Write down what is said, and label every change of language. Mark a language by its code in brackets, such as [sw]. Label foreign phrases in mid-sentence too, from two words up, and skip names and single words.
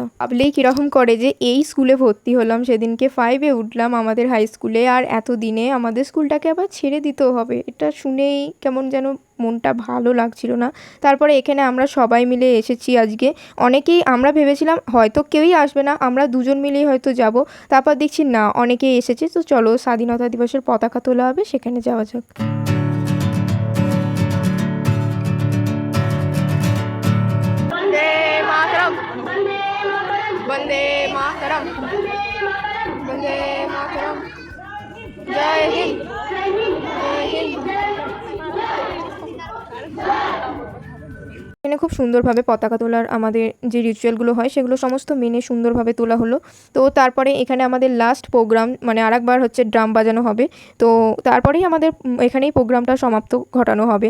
[bn] ভাবলেই কীরকম করে যে এই স্কুলে ভর্তি হলাম, সেদিনকে 5-এ উঠলাম আমাদের হাই স্কুলে, আর এত দিনে আমাদের স্কুলটাকে আবার ছেড়ে দিতেও হবে। এটা শুনেই কেমন যেন মনটা ভালো লাগছিল না। তারপরে এখানে আমরা সবাই মিলে এসেছি আজকে। অনেকেই আমরা ভেবেছিলাম হয়তো কেউই আসবে না, আমরা দুজন মিলেই হয়তো যাব। তারপর দেখছি না অনেকেই এসেছে। তো চলো স্বাধীনতা দিবসের পতাকা তোলা হবে, সেখানে যাওয়া যাক। [hi] वंदे मातरम, वंदे मातरम, जय हिंद, जय हिंद। [bn] এখানে খুব সুন্দরভাবে পতাকা তোলার আমাদের যে রিচুয়ালগুলো হয় সেগুলো সমস্ত মেনে সুন্দরভাবে তোলা হলো। তো তারপরে এখানে আমাদের [en] last program, [bn] মানে আরেকবার হচ্ছে ড্রাম বাজানো হবে। তো তারপরেই আমাদের এখানেই প্রোগ্রামটা সমাপ্ত ঘটানো হবে।